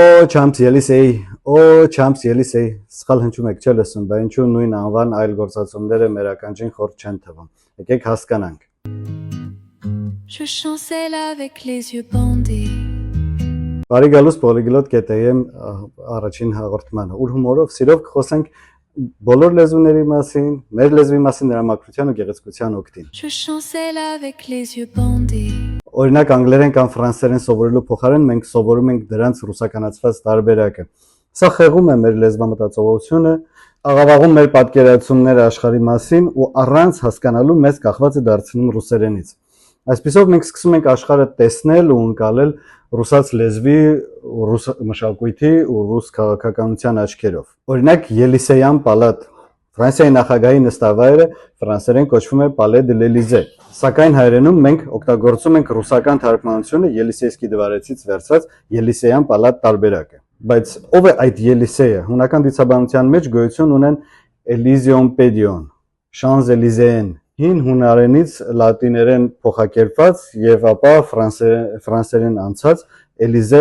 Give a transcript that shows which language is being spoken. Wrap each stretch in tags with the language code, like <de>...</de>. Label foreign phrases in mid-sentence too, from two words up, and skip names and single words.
<hy>Champs Ելիսեի, Champs Ելիսեի, սխալ հնչում եք չէ լսում, բայց ինչու նույն անվան այլ գործածումները մեր ականջին խորտ չեն թվում։ Եկեք հասկանանք։</hy> <fr>Je chancelle avec les yeux bandés.</fr> <hy>Բարի գալուս Polyglot.am առաջին հաղորդմանը, ուր հումորով սիրով կխոսենք բոլոր լեզուների մասին, մեր լեզվի մասին, նրա մաքրության ու գեղեցկության օգտին։</hy> <fr>Je chancelle avec les yeux bandés.</fr> <hy>Օրինակ անգլերեն կամ ֆրանսերեն սովորելու փոխարեն մենք սովորում ենք դրանց ռուսականացված տարբերակը։ Սա խեղում է մեր լեզվամտածողությունը, աղավաղում մեր պատկերացումները աշխարհի մասին ու առանց հասկանալու մեզ կախված է դարձնում ռուսերենից։ Այսպիսով մենք սկսում ենք աշխարհը տեսնել ու ընկալել ռուսաց լեզվի, ռուս մշակույթի ու ռուս քաղաքականության աչքերով։ Օրինակ Ելիսեյան պալատ, Ֆրանսիայի նախագահի նստավայրը ֆրանսերեն կոչվում է Palais de l'Élysée, սակայն հայերենում մենք օգտագործում ենք ռուսական թարգմանությունը</hy> <ru>Елисейский дворец</ru> <hy>վերցած Ելիսեյան պալատ տարբերակը։ Բայց ով է այդ Ելիսեյը? Հունական դիցաբանության մեջ գոյություն ունեն Elysium Pedion, Champs-Élysées, հին հունարենից լատիներեն փոխակերպված եւ ապա ֆրանսերեն անցած Élysée</hy>